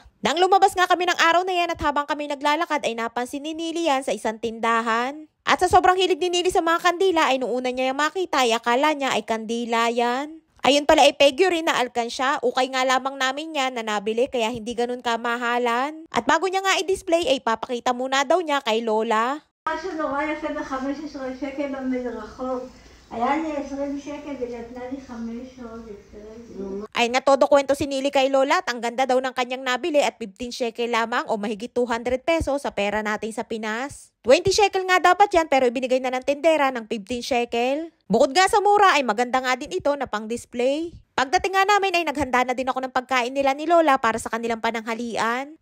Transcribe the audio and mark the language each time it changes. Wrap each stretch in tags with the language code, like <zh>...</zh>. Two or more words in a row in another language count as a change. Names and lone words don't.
<tl>Nang lumabas nga kami ng araw na yan at habang kami naglalakad ay napansin ni Nili yan sa isang tindahan. At sa sobrang hilig ni Nili sa mga kandila ay noong una niya yung makita ay akala niya ay kandila yan. Ayun pala ay figurine na alkansya, ukay nga lamang namin yan na nabili kaya hindi ganun kamahalan. At bago niya nga i-display ay papakita muna daw niya kay Lola.</tl> <he>משהו נורא יפה ב-15 שקל במדרחוב. היה לי 20 שקל ונתנה לי 500.</he> <tl>Ay nga todo kwento si Nili kay Lola at ang ganda daw ng kanyang nabili at 15 shekel lamang o mahigit 200 pesos sa pera natin sa Pinas. 20 shekel nga dapat yan pero ibinigay na ng tindera ng 15 shekel. Bukod nga sa mura ay maganda nga din ito na pang-display. Pagdating nga namin ay naghanda na din ako ng pagkain nila ni Lola para sa kanilang pananghalian.</tl>